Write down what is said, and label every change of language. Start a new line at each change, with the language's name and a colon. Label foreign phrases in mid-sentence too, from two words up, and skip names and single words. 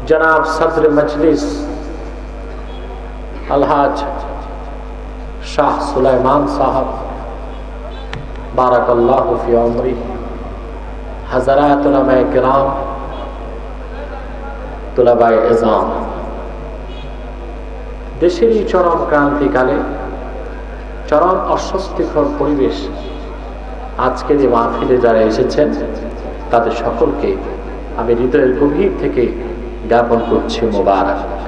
Urdu: جناب صدر مجلس الحاج شاہ سلیمان صاحب
Arabic: بارك الله في عمري,
Urdu: حضرات علمائے کرام، طلبائے عظام,
Bangla: देशेर এই চরম ক্রান্তিকালে চরম অস্বস্তিকর পরিবেশ আজকের এই মাহফিলে যারা এসেছেন তাদের সকলকে আমি হৃদয়ের গভীর থেকে জ্ঞাপন করছি মোবারক।